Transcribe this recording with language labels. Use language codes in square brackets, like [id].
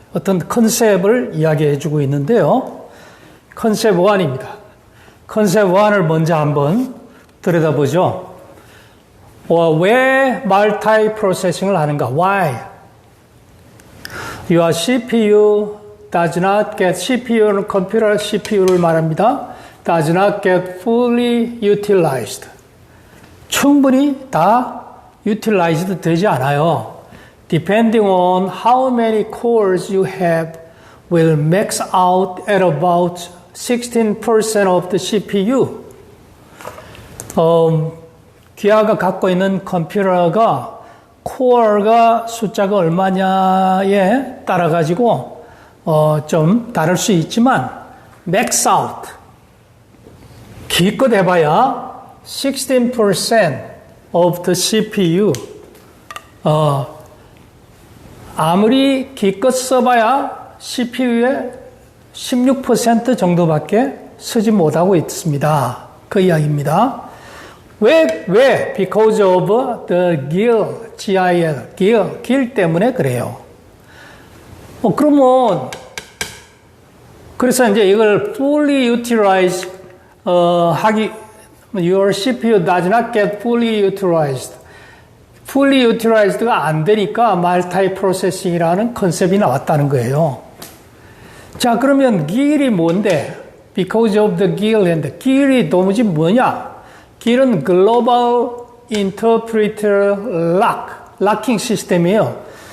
[ko] 어떤 컨셉을 이야기해 주고 있는데요. 컨셉 1입니다. 컨셉 1을 먼저 한번 들여다보죠. 왜 멀티 프로세싱을 하는가? [en] Why? Your CPU does not get, [ko] CPU는 컴퓨터 CPU를 말합니다. [en] does not get fully utilized. [ko] 충분히 다 utilized 되지 않아요. [en] Depending on how many cores you have will max out at about 16% of the CPU. [ko] 기아가 갖고 있는 컴퓨터가 코어가 숫자가 얼마냐에 따라 가지고 좀 다를 수 있지만 [en] max out [ko] 기껏 해봐야 16% of the CPU. 아무리 기껏 써봐야 CPU의 16% 정도밖에 쓰지 못하고 있습니다. 그 이야기입니다. 왜? [en] Because of the GIL [ko] 때문에 그래요. 그러면 그래서 이제 이걸 [en] fully utilize your CPU does not get fully utilized. [ko] fully utilized가 안 되니까 멀티 프로세싱이라는 컨셉이 나왔다는 거예요. 자, 그러면 GIL이 뭔데? [en] Because of the GIL [ko] 했는데 GIL이 도무지 뭐냐? GIL은 Global Interpreter Lock, 락킹 시스템이에요.